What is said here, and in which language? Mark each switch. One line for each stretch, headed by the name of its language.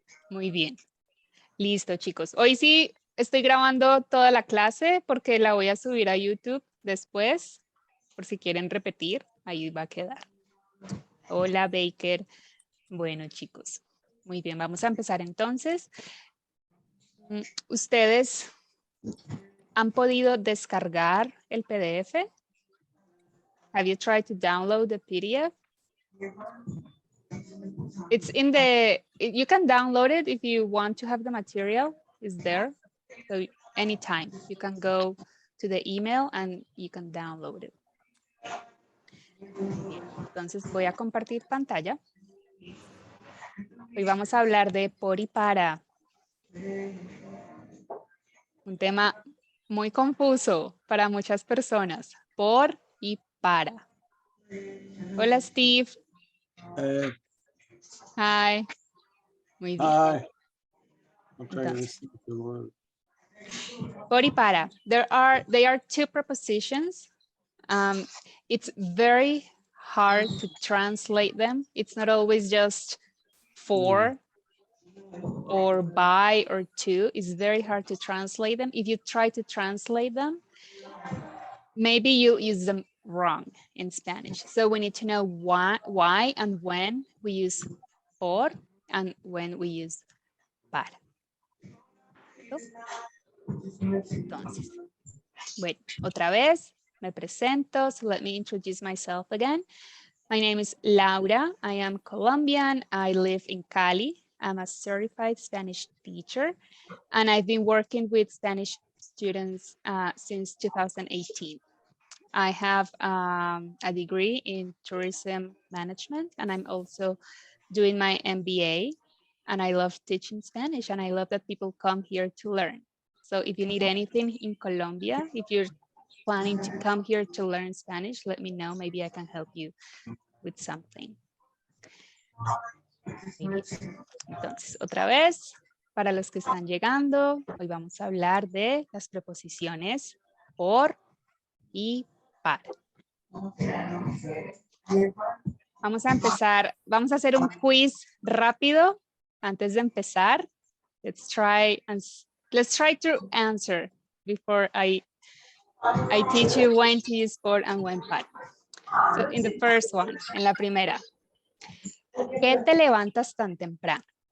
Spanish: Muy bien. Listo, chicos. Hoy sí estoy grabando toda la clase porque la voy a subir a YouTube después, por si quieren repetir. Ahí va a quedar. Hola, Baker. Bueno, chicos, muy bien, vamos a empezar entonces. ¿Ustedes han podido descargar el PDF?
English: Have you tried to download the PDF? It's in you can download it if you want to have the material, it's there. So anytime you can go to the email and you can download it.
Spanish: Muy bien, entonces voy a compartir pantalla. Hoy vamos a hablar de por y para. Un tema muy confuso para muchas personas. Por y para. Hola, Steve.
English: Hey, Hi.
Spanish: Muy bien.
English: hi. I'm trying to
Spanish: Entonces,
English: listen to the word.
Spanish: por y para.
English: They are two prepositions. It's very hard to translate them. It's not always just for or by or to. It's very hard to translate them. If you try to translate them, maybe you use them wrong in Spanish. So we need to know why and when we use por and when we use para.
Spanish: Entonces, bueno, otra vez me presento.
English: So let me introduce myself again. My name is Laura. I am Colombian. I live in Cali. I'm a certified Spanish teacher, and I've been working with Spanish students since 2018. I have a degree in tourism management, and I'm also doing my MBA. And I love teaching Spanish, and I love that people come here to learn. So if you need anything in Colombia, if you're planning to come here to learn Spanish, let me know. Maybe I can help you with something.
Spanish: Muy bien. Entonces, otra vez, para los que están llegando, hoy vamos a hablar de las preposiciones por y para. Vamos a empezar, vamos a hacer un quiz rápido antes de empezar.
English: Let's try to answer before I teach you when to use por and when para. So in the first one,
Spanish: en la primera, ¿qué te levantas tan temprano?